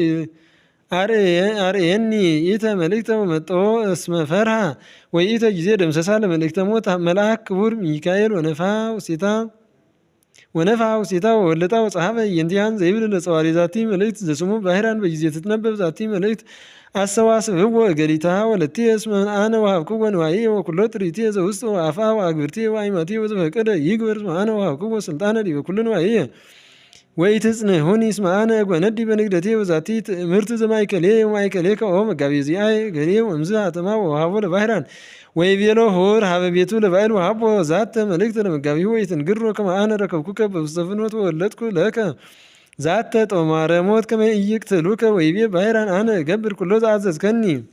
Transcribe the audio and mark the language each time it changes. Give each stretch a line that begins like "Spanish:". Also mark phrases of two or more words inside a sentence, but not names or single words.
Geez: አርኤኒ ኢተ መልእክተ ወመጥኦ እስመ ፈርሃ ወኢተ ጊዜ ደምሰሳ ለመልእክተ ሞት መልአክ ክቡር ሚካኤል ወነፋ ውስቴታ ወወለጣ ወጸሐፈ የንቲያን ዘይብል ለጸዋሪ ዛቲ መልእክት ዘስሙ ባህራን በጊዜ ትትነበብ ዛቲ መልእክት አሰዋስብዎ እገሊትሃ ወለትየ እስመ አነ ወሀብክዎ ንዋየ ወኩሎ ጥሪትየ ዘውስጥ ወአፋ ወአግብርትየ ወአይማትየ ወዘፈቀደ ይግበር እስመ አነ ወሀብክዎ ስልጣነ ዲበ ኩሉ ንዋየ ወኢትጽንሑኒ እስመ አነ እጓነዲ በንግደትየ ወዛቲ ትእምርት ዘማእከልየ ወማእከሌከ ኦ መጋቤ ዚአየ ገሌ ወእምዝ ሀተማ ወወሃቦ ለባሕራን ወይቤሎ ሆር ሀበ ቤቱ ለባዕል ወሀቦ ዛተ መልእክት ለመጋቢሁ ወኢትንግሮ ከመ አነ ረከብኩከ በውስተ ፍኖት ወወለድኩ ለከ ዛተ ጦማረ ሞት ከመ ኢይቅትሉከ ወይቤ ባሕራን አነ እገብር ኩሎ ዘአዘዝከኒ